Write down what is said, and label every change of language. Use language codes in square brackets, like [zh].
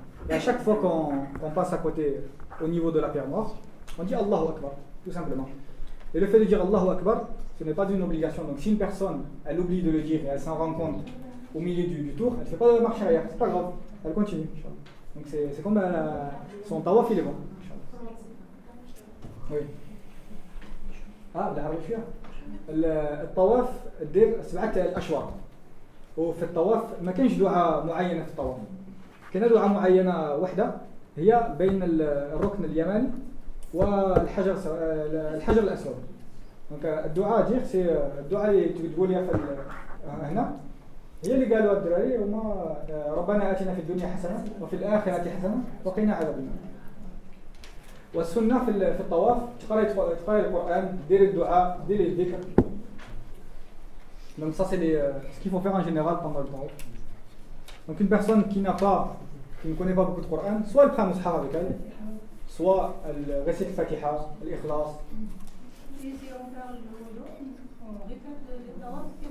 [fr] Et à chaque fois qu'on passe à côté, au niveau de la pierre noire, on dit Allahu Akbar, tout simplement. Et le fait de dire Allahu Akbar, ce n'est pas une obligation. Donc si une personne, elle oublie de le dire et elle s'en rend compte au milieu du tour, elle ne fait pas de marche arrière, c'est pas grave, elle continue. Donc c'est comme son tawaf, il est bon. Oui. [ar] العربي فيها الطواف دير 7 الاشواط وفي الطواف ما كاينش دعاء معينه في الطواف كاينه دعاء معينه وحده هي بين الركن اليماني والحجر الاسود دونك الدعاء دير سي الدعاء اللي تقول لي هنا هي اللي قالوا الدراري هما ربنا اتنا في الدنيا حسنه وفي الاخره حسنه وقنا عذاب النار. والسنة في الطواف تقرأ القرآن, دير الدعاء, دير الذكر. [fr] Donc ça c'est ce qu'il faut faire en général pendant le tawaf. Donc une personne qui ne connaît pas beaucoup de Coran, soit elle prend un mushaf avec elle, soit elle récite Fatiha, l'Ikhlas. Si on parle de wudu, on répète le tawaf.